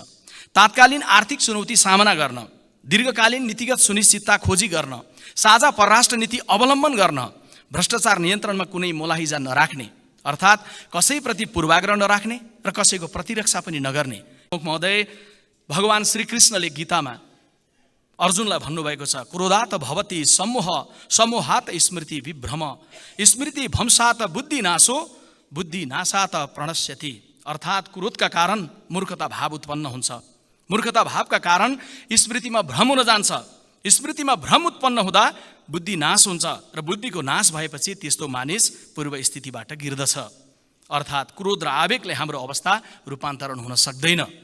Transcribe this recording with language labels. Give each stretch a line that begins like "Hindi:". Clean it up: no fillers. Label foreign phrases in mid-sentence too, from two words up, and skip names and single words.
Nepali: तात्कालीन आर्थिक चुनौती सामना गर्न, दीर्घकालीन नीतिगत सुनिश्चितता खोजी गर्न, साझा परराष्ट्र नीति अवलम्बन गर्न, भ्रष्टाचार नियन्त्रणमा कुनै मोलाहिजा नराख्ने, अर्थात् कसैप्रति पूर्वाग्रह नराख्ने र कसैको प्रतिरक्षा पनि नगर्ने। महोदय, भगवान श्रीकृष्णले गीतामा अर्जुनलाई भन्नुभएको छ,
Sanskrit: क्रोधात भवति सम्मोह, सम्मोहात स्मृति विभ्रम, स्मृति भंसात बुद्धि नाशो, बुद्धि नाशात प्रणश्यति।
Nepali: अर्थात् क्रोधका कारण मूर्खता भाव उत्पन्न हुन्छ, मूर्खता भावका कारण स्मृतिमा भ्रम हुन जान्छ, स्मृतिमा भ्रम उत्पन्न हुँदा बुद्धि नाश हुन्छ र बुद्धिको नाश भएपछि त्यस्तो मानिस पूर्व स्थितिबाट गिर्दछ। अर्थात् क्रोध र आवेगले हाम्रो अवस्था रूपान्तरण हुन सक्दैन।